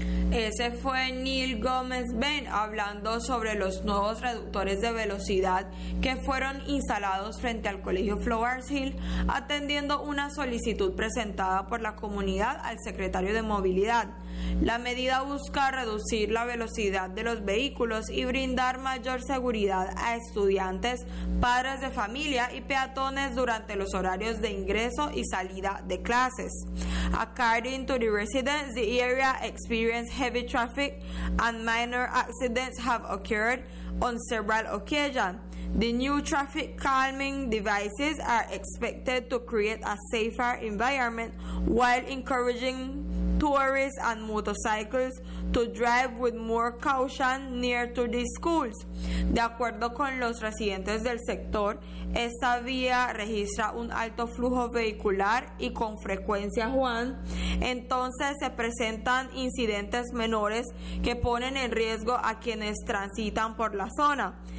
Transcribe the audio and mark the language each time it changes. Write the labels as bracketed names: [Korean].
[Spanish] Ese fue Neil Gomez-Bent hablando sobre los nuevos reductores de velocidad que fueron instalados frente al Colegio Flowers Hill, atendiendo una solicitud presentada por la comunidad al secretario de Movilidad. La medida busca reducir la velocidad de los vehículos y brindar mayor seguridad a estudiantes, padres de familia y peatones durante los horarios de ingreso y salida de clases. [English] According to the residents, the area experienced heavy traffic and minor accidents have occurred on several occasions. The new traffic calming devices are expected to create a safer environment while encouraging tourists and motorcycles to drive with more caution near to the schools. [Spanish] De acuerdo con los residentes del sector, esta vía registra un alto flujo vehicular y con frecuencia, Juan. Entonces se presentan incidentes menores que ponen en riesgo a quienes transitan por la zona.